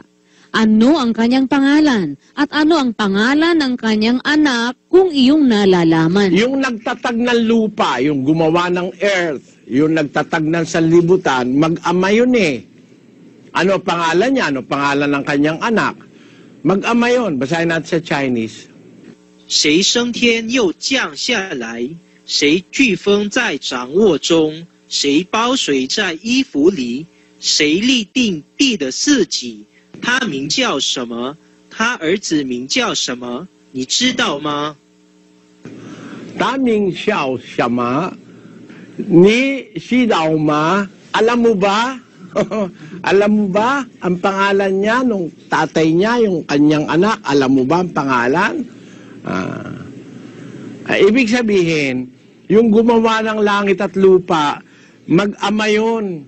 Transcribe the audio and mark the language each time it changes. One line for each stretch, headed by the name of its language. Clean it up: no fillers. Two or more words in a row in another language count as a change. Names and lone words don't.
Filipino: Ano ang kanyang pangalan? At ano ang pangalan ng kanyang anak kung iyong nalalaman? Yung nagtatag ng lupa, yung gumawa ng earth, yung nagtatag ng sanlibutan, mag-ama yun Ano pangalan niya? Ano pangalan ng kanyang anak? Mag-ama yun. Basahin natin sa Chinese.
Chinese: 谁升天又降下来？谁飓风在掌握中？谁包水在衣服里？谁立定地的四极？他名叫什么？他儿子名叫什么？你知道吗？ Taming Xiao Shama ni Shidaoma.
Filipino: Alam mo ba? Alam mo ba ang pangalan niya nung tatay niya, yung kanyang anak? Alam mo ba ang pangalan? Ibig sabihin, yung gumawa ng langit at lupa, mag-ama yun.